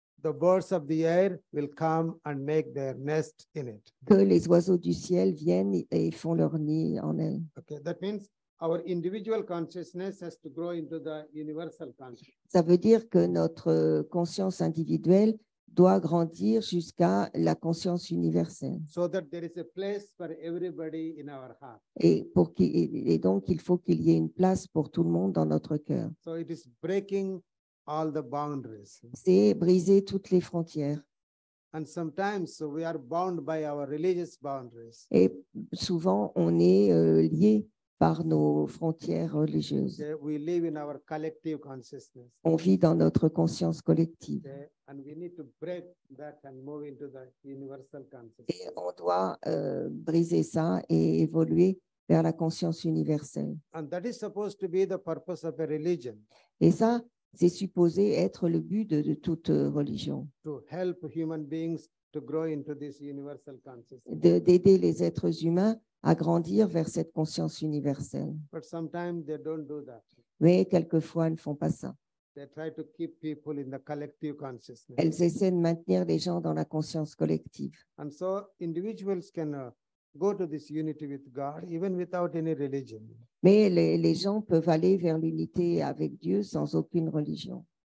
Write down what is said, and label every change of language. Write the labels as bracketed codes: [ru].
[en] The birds of the air will come and make their nest in it. [fr] que les oiseaux du ciel viennent et font leur nid en elle. [en] Okay, that means our individual consciousness has to grow into the universal consciousness. [fr] Ça veut dire que notre conscience individuelle doit grandir jusqu'à la conscience universelle. [en] So that there is a place for everybody in our heart. [fr] Et donc, il faut qu'il y ait une place pour tout le monde dans notre cœur. [en] So it is breaking all the boundaries. [fr] C'est briser toutes les frontières. [en] And sometimes we are bound by our religious boundaries. [fr] Et souvent, on est lié par nos frontières religieuses. [en] We live in our collective consciousness. [fr] On vit dans notre conscience collective. [en] And we need to break that and move into the universal consciousness. [fr] Et on doit briser ça et évoluer vers la conscience universelle. [en] And that is supposed to be the purpose of a religion. [fr] Et ça, c'est supposé être le but de toute religion, [en] To help human beings to grow into this universal consciousness. [fr] d'aider les êtres humains à grandir vers cette conscience universelle. [en] But sometimes they don't do that. [fr] Mais quelquefois, elles ne font pas ça. [en] They try to keep people in the collective consciousness. [fr] Elles essaient de maintenir les gens dans la conscience collective. [en] And so individuals can go to this unity with God even without any religion. [fr] Mais les gens peuvent aller vers l'unité avec Dieu sans aucune religion.